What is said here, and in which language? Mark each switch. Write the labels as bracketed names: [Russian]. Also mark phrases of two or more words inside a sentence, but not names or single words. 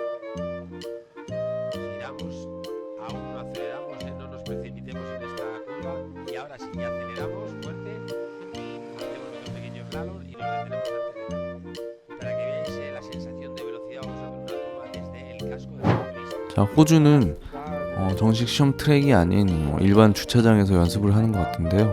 [Spanish] Giramos, aún no aceleramos, no nos precipitemos en esta curva. Y ahora sí, ya aceleramos fuerte. Hacemos otro pequeño slalom y nos detenemos antes de la línea. Para que veáis la sensación de velocidad, vamos a ver una toma desde el casco del motorista. [Korean] 자, 호주는 정식 시험 트랙이 아닌 일반 주차장에서 연습을 하는 것 같은데요.